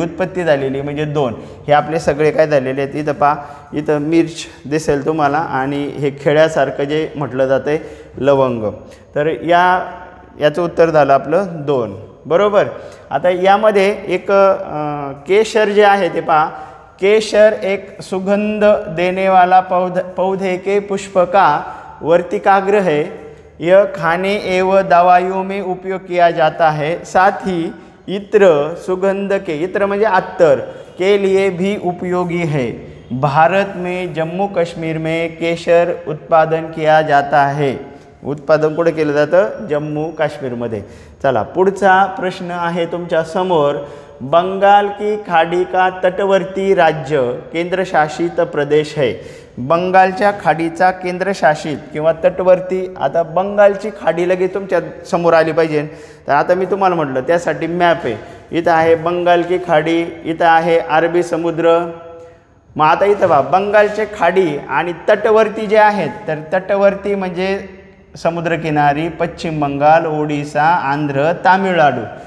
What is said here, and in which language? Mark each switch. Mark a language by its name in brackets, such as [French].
[Marathi] उत्पत्ती झालेली, म्हणजे 2. हे आपले सगळे काय झालेले आहेत. इथं पहा, इथं मिर्च दिसेल तुम्हाला आणि हे खेळ्यासारखं जे म्हटलं जातं आहे लवंग. तर याचं उत्तर झालं आपलं 2. बरोबर. आता यामध्ये एक केशर जे आहे ते पहा, [Hindi] केशर एक सुगंध देने वाला पौधे के पुष्प का वर्तिकाग्र है. यह खाने एवं दवाइयों में उपयोग किया जाता है. साथ ही इत्र सुगंध के, [Marathi] इत्र म्हणजे अत्तर, [Hindi] के लिए भी उपयोगी है. भारत में जम्मू कश्मीर में केशर उत्पादन किया जाता है. [Marathi] उत्पादन कुठे केलं जातं? जम्मू काश्मीरमध्ये. चला, पुढचा प्रश्न आहे तुमच्या समोर. [Hindi] बंगाल की खाड़ी का तटवर्ती राज्य केंद्रशासित प्रदेश है. [Marathi] बंगालच्या खाडीचा केंद्रशासित किंवा तटवर्ती. आता बंगालची खाडी लगेच तुमच्या समोर आली पाहिजे. तर आता मी तुम्हाला म्हटलं त्यासाठी मॅप आहे. इथं आहे बंगाल की खाडी, इथं आहे अरबी समुद्र. मग आता इथं पहा, बंगालचे खाडी आणि तटवर्ती जे आहेत, तर तटवर्ती म्हणजे समुद्रकिनारी पश्चिम बंगाल, ओडिसा, आंध्र, तामिळनाडू.